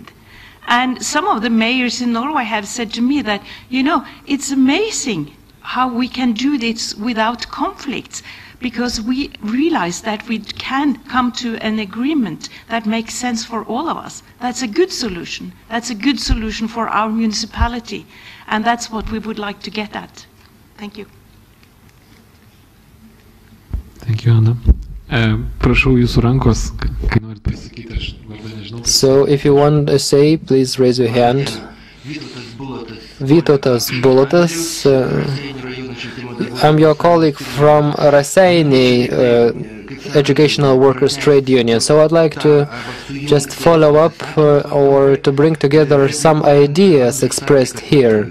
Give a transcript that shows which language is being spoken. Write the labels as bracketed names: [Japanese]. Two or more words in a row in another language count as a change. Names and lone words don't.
[English] And some of the mayors in Norway have said to me that, you know, it's amazing how we can do this without conflicts, because we realize that we can come to an agreement that makes sense for all of us. That's a good solution. That's a good solution for our municipality. And that's what we would like to get at. Thank you. Thank you, Anna. [Lithuanian] Prašau jūsų rankos, kai norit pasakyti, aš vardą nežinau. [English] So if you want to say, please raise your hand. Vytautas Bulotas, I'm your colleague from Raseiniai Educational Workers Trade Union. So I'd like to just follow up or to bring together some ideas expressed here.